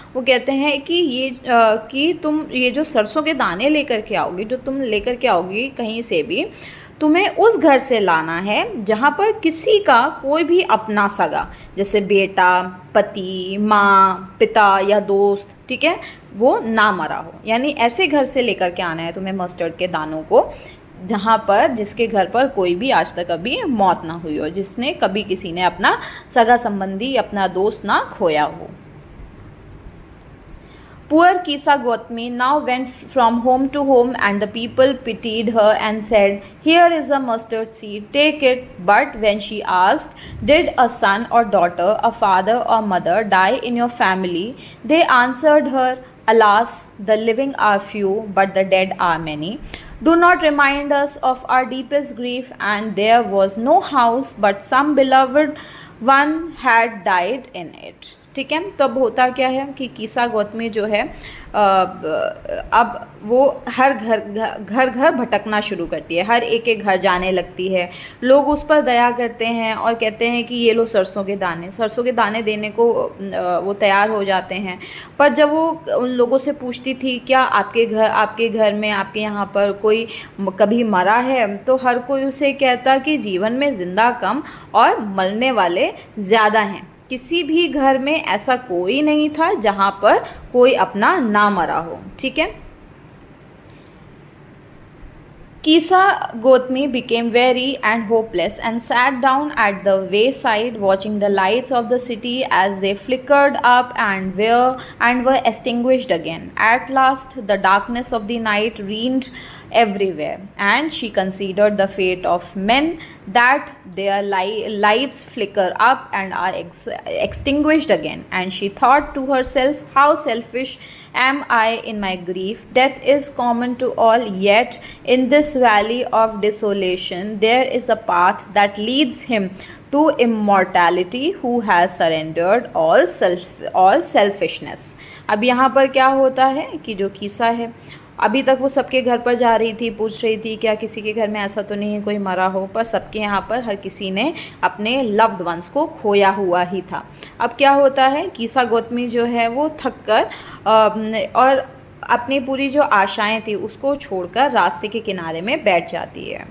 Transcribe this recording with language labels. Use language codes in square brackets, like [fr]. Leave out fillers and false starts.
[hi] वो कहते हैं कि तुम ये जो सरसों के दाने लेकर के आओगी, जो तुम लेकर के आओगी कहीं से भी, तुम्हें उस घर से लाना है जहाँ पर किसी का कोई भी अपना सगा, जैसे बेटा, पति, माँ, पिता या दोस्त, ठीक है, वो ना मरा हो। यानी ऐसे घर से लेकर के आना है तुम्हें मस्टर्ड के दानों को जिसके घर पर कोई भी आज तक कभी मौत ना हुई हो, जिसने कभी किसी ने अपना सगा संबंधी, अपना दोस्त ना खोया हो। [en] Poor Kisa Gautami now went from home to home, and the people pitied her and said, here is a mustard seed, take it. But when she asked, did a son or daughter, a father or mother die in your family? They answered her, alas, the living are few, but the dead are many. Do not remind us of our deepest grief. And there was no house, but some beloved one had died in it. [hi] ठीक है, तब होता क्या है कि कीसा गौतमी जो है अब वो हर घर भटकना शुरू करती है, हर एक घर जाने लगती है। लोग उस पर दया करते हैं और कहते हैं कि ये लो सरसों के दाने देने को वो तैयार हो जाते हैं। पर जब वो उन लोगों से पूछती थी क्या आपके घर में, आपके यहाँ पर कोई कभी मरा है, तो हर कोई उसे कहता कि जीवन में ज़िंदा कम और मरने वाले ज़्यादा हैं। किसी भी घर में ऐसा कोई नहीं था जहाँ पर कोई अपना ना मरा हो। ठीक है, [en] Kisa Gautami became weary and hopeless and sat down at the wayside, watching the lights of the city as they flickered up and were extinguished again. At last, the darkness of the night reigned everywhere, and she considered the fate of men, that their lives flicker up and are extinguished again. And she thought to herself, how selfish am I in my grief. Death is common to all, yet in this valley of desolation there is a path that leads him to immortality who has surrendered all selfishness. [hi] अब यहाँ पर क्या होता है कि जो कीसा है, अभी तक वो सबके घर पर जा रही थी, पूछ रही थी क्या किसी के घर में ऐसा तो नहीं है कोई मरा हो, पर सबके यहाँ पर हर किसी ने अपने [en] loved ones [hi] को खोया हुआ ही था। अब क्या होता है, कीसा गौतमी जो है वो थक कर और अपनी पूरी जो आशाएं थी उसको छोड़कर रास्ते के किनारे में बैठ जाती है।